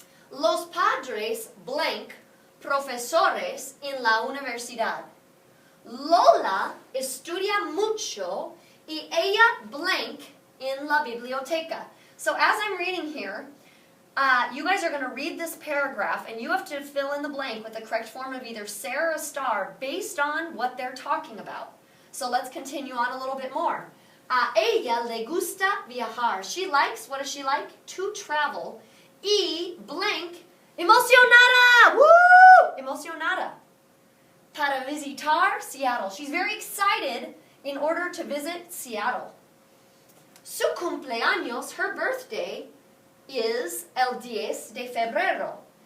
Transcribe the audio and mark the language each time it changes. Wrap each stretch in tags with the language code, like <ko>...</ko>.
<es>Los padres, blank, profesores en la universidad. Lola estudia mucho y ella, blank, en la biblioteca.</es> <en>So as I'm reading here, you guys are going to read this paragraph and you have to fill in the blank with the correct form of either ser or estar based on what they're talking about. So let's continue on a little bit more.</en> <es>A ella le gusta viajar.</es> <en>She likes, what does she like? To travel.</en> <es>Y blank, emocionada! Woo! Emocionada. Para visitar Seattle.</es> <en>She's very excited in order to visit Seattle.</en> <es>Su cumpleaños,</es> <en>her birthday, is</en> <es>el 10 de febrero.</es>